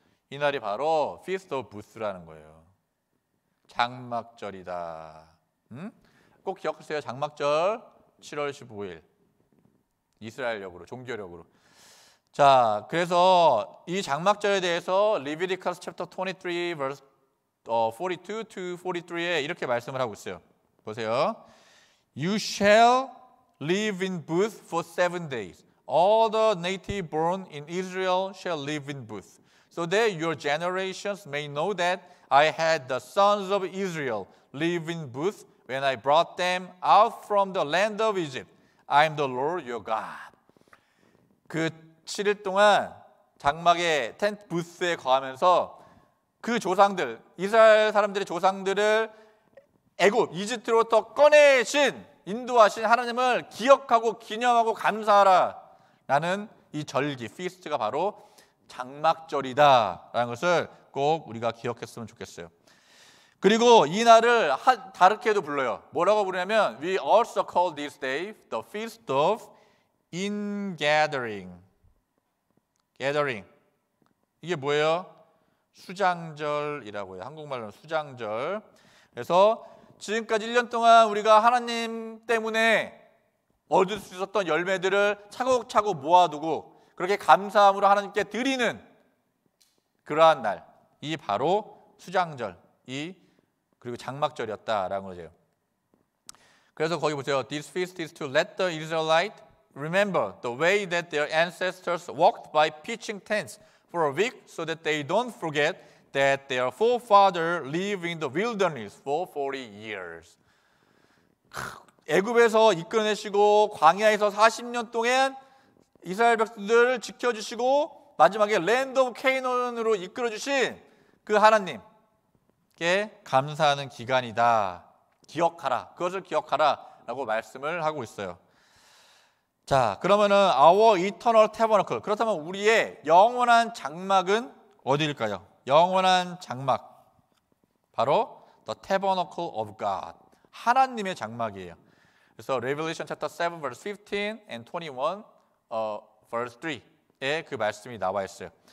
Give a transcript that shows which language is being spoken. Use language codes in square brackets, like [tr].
[ko] 이 날이 바로 Feast of Booths라는 거예요. 장막절이다. 꼭 기억하세요. 장막절 7월 15일. 이스라엘력으로, 종교력으로. 자, 그래서 이 장막절에 대해서 Leviticus chapter 23 verse 42 to 43에 이렇게 말씀을 하고 있어요. 보세요. [en] You shall live in booths for 7 days. All the native born in Israel shall live in booths, so that your generations may know that I had the sons of Israel live in booths when I brought them out from the land of Egypt. I am the Lord your God. [ko] 그 7일 동안 장막의 텐트 부스에 거하면서 그 조상들, 이스라엘 사람들의 조상들을 애굽, 이집트로부터 꺼내신, 인도하신 하나님을 기억하고 기념하고 감사하라 라는 이 절기, 피스트가 바로 장막절이다 라는 것을 꼭 우리가 기억했으면 좋겠어요. 그리고 이 날을 다르게도 불러요. 뭐라고 부르냐면 [en] We also call this day the feast of ingathering. [ko] gathering. 이게 뭐예요? 수장절이라고 해요. 한국말로는 수장절. 그래서 지금까지 1년 동안 우리가 하나님 때문에 얻을 수 있었던 열매들을 차곡차곡 모아두고 그렇게 감사함으로 하나님께 드리는 그러한 날, 이 바로 수장절이 그리고 장막절이었다라는 거죠. 그래서 거기 보세요. [en] This feast is to let the Israelites remember the way that their ancestors walked by pitching tents for a week so that they don't forget that their forefathers lived in the wilderness for 40 years. [ko] 애굽에서 이끌어내시고 광야에서 40년 동안 이스라엘 백성들을 지켜주시고 마지막에 랜드 오브 케이나안으로 이끌어주신 그 하나님께 감사하는 기간이다. 기억하라. 그것을 기억하라 라고 말씀을 하고 있어요. 자, 그러면은 [en] Our eternal tabernacle. [ko] 그렇다면 우리의 영원한 장막은 어디일까요? 영원한 장막. 바로 [en] the tabernacle of God. [ko] 하나님의 장막이에요. 그래서 Revelation chapter 7 verse 15 and 21 verse 3에 그 말씀이 나와 있어요.